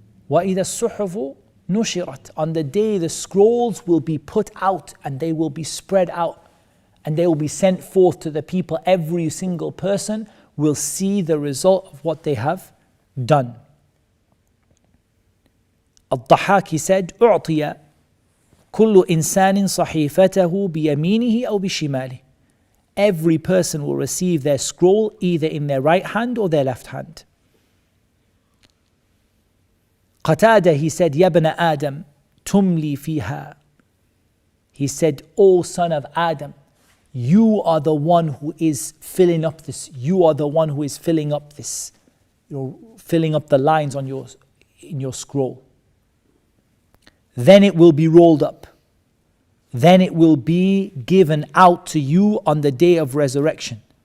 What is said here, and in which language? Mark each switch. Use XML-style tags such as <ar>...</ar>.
<ar>وَإِذَا الصُّحُفُ نُشِرَتْ.</ar> <en>On the day the scrolls will be put out and they will be spread out and they will be sent forth to the people. Every single person will see the result of what they have done. Al-Dhahaki said,</en> <ar>أُعْطِيَ كُلُّ إِنسَانٍ صَحِيفَتَهُ بِيَمِينِهِ أَوْ بِشِمَالِهِ.</ar> <en>Every person will receive their scroll either in their right hand or their left hand. Qatada, he said,</en> <ar>يَبْنَ آدَمْ تُمْلِي فِيهَا.</ar> <en>He said, O son of Adam, you are the one who is filling up this. You are the one who is filling up this. You're filling up the lines on in your scroll. Then it will be rolled up. Then it will be given out to you on the day of resurrection.</en>